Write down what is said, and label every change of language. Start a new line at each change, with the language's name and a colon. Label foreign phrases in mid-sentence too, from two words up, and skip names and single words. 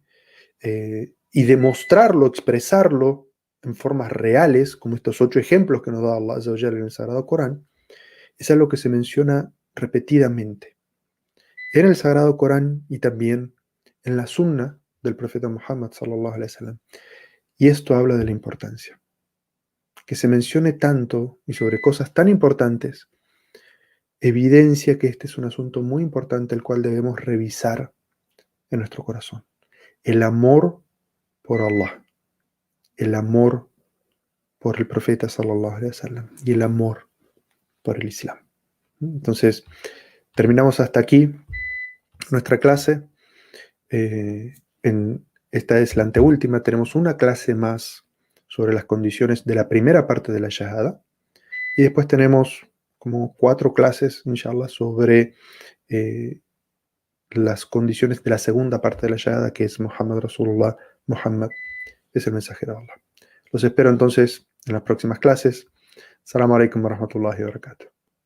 Spanish: Y demostrarlo, expresarlo en formas reales, como estos 8 ejemplos que nos da Allah
Arabic: عز وجل
Spanish: en el Sagrado Corán, es algo que se menciona repetidamente en el Sagrado Corán y también en la Sunna del profeta Muhammad
Arabic: صلى الله عليه وسلم.
Spanish: Y esto habla de la importancia. Que se mencione tanto y sobre cosas tan importantes evidencia que este es un asunto muy importante el cual debemos revisar en nuestro corazón. El amor por Allah, el amor por el profeta
Arabic: صلى الله عليه وسلم
Spanish: y el amor por el Islam. Entonces, terminamos hasta aquí nuestra clase. Esta es la anteúltima, tenemos una clase más sobre las condiciones de la primera parte de la Shahada y después tenemos como 4 clases, inshallah, sobre las condiciones de la segunda parte de la Shahada, que es
Arabic: محمد رسول الله,
Spanish: Muhammad es el mensajero de Allah. Los espero entonces en las próximas clases.
Arabic: السلام عليكم ورحمة الله وبركاته.